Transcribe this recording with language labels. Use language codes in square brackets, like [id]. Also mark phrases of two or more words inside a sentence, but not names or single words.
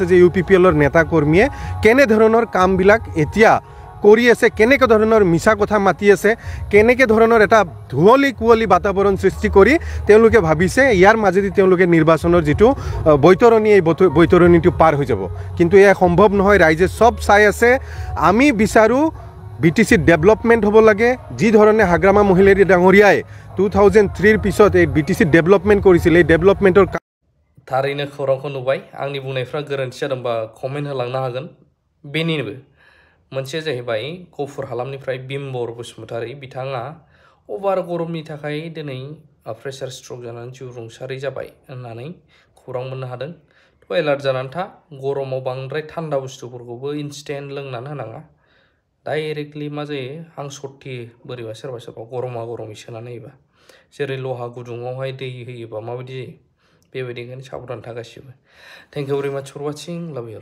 [as] যে ইউপিপিএলৰ নেতা কৰ্মীয়ে কেনে ধৰণৰ কামবিলাক এতিয়া কৰি আছে কেনেকৈ ধৰণৰ মিছা কথা মাতি আছে কেনেকৈ ধৰণৰ এটা ধুৱলি কুৱলি বাতাবৰণ সৃষ্টি কৰি তেওঁলোকে ভাবিছে ইয়াৰ মাজেদি তেওঁলোকে নিৰ্বাচনৰ যিটো বৈতৰণী এই বৈতৰণীটো পাৰ হৈ যাব কিন্তু এয়া সম্ভৱ নহয় ৰাইজে সব চাই আছে আমি বিচাৰোঁ বিটিচি ডেভেলপমেণ্ট হ'ব লাগে যি ধৰণে হাগ্ৰামা মহিলাৰী ডাঙৰীয়াই 2003 পিছত এই বিটিচি ডেভেলপমেণ্ট কৰিছিল এই ডেভেলপমেণ্টৰ [brx] थारैनो खौरांखौ नुबाय आंनि बुंनायफ्रा गोरोन्थि जादोंबा कमेन्ट होलांनो हागोन बेनिबो मोनसे जाहैबाय गफुर हालामनिफ्राय बिम्बर बसुमतारी बिथाङा अभार गरमनि थाखाय दिनै [en] pressure stroke [brx] जानानै जिउ रुंसारि जाबाय होननानै खौरां मोननो हादों थ' एलार्ट जानानै था गरमाव बांद्राय थान्दा बुस्थुफोरखौबो इनस्टेन्ट लोंनानै होनाङा डाइरेक्टलि मा जायो हां सरथि बोरैबा सोरबा सोरबा गरमा गरमै सोनानै होयोबा जेरै लहा गुदुङावहाय दै होयोबा माबायदि जायो बेबायदिनो साबधान था गासिबो [en] thank you very much for watching love you